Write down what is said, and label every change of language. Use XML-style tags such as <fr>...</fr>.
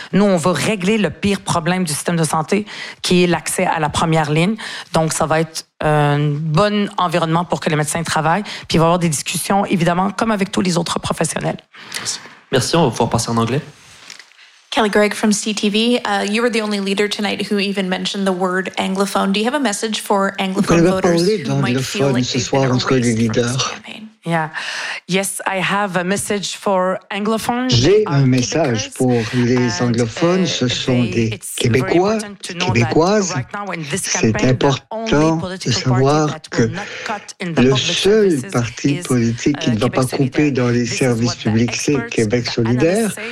<fr>Nous, on veut régler le pire problème du système de santé, qui est l'accès à la première ligne. Donc, ça va être un bon environnement pour que les médecins travaillent. Puis, il va y avoir des discussions, évidemment, comme avec tous les autres professionnels. Merci. On va pouvoir passer en anglais.</fr> <en>Kelly Gregg from CTV. You were the only leader tonight who even mentioned the word anglophone. Do you have a message for anglophone voters who might feel like they've been erased from this campaign? Yeah. Yes, I have a message for anglophones.</en> <fr>J'ai un message pour les anglophones. Ce sont des Québécois, Québécoises. C'est important de savoir que le seul parti politique qui ne va pas couper dans les services publics, c'est Québec solidaire.</fr>